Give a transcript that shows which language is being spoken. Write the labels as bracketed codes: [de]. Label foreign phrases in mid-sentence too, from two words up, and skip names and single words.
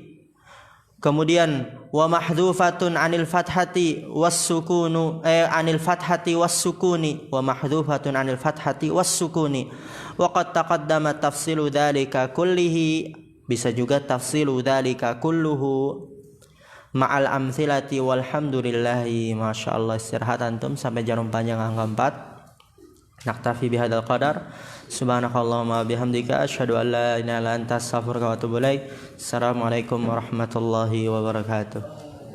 [ar] Kemudian ومحذوفة عن الفتحة والسكون عن الفتحة والسكون، ومحذوفة عن الفتحة والسكون. وقد تقدم تفصيل ذلك كله, [id] bisa juga [ar] تفصيل ذلك كله مع الأمثلة والحمد لله. masyaallah. [id] Istirahat antum sampai jarum panjang angka 4. [ar] نكتفي بهذا القدر. سبحانك اللهم وبحمدك أشهد أن لا إله إلا أنت أستغفرك وأتوب إليك. السلام عليكم ورحمة الله وبركاته.